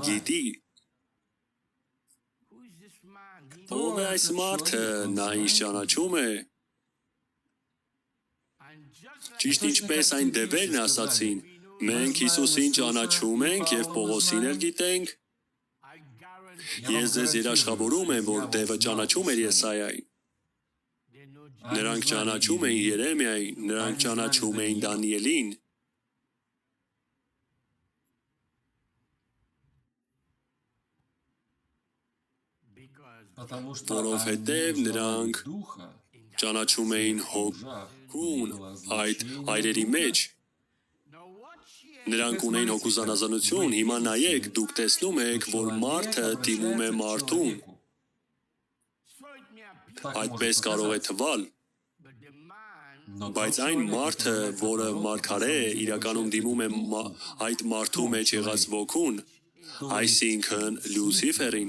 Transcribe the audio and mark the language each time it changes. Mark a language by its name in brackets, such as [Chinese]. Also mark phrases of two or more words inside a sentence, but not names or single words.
[Armenian] գիտի, ով է այս մարդը, նա ինչ ճանաչում է, ճիշտ ինչպես այն դևերն ասացին, մենք Հիսուսին ճանաչում ենք եւ Պողոսին էլ գիտենք, ես ձեզ երաշխավորում եմ, որ դևը ճանաչում էր Եսայային, նրանք ճանաչում էին Երեմիային, նրանք ճանաչում էին Դանիելին, [Russian] Потому что [Armenian] որովհետև [Russian] они [Armenian] նրանք [Russian] знали духа, [Armenian] ճանաչում էին հոգուն այդ այրերի մեջ, նրանք ունեին հոգու զանազանություն, հիմա նայեք, դուք տեսնում եք, որ մարդը դիմում է մարդուն, այդպես կարող է թվալ, բայց այն մարդը, որը մարգարե է, իրականում դիմում է այդ մարդու մեջ եղած ոգուն, այսինքն Լուցիֆերին,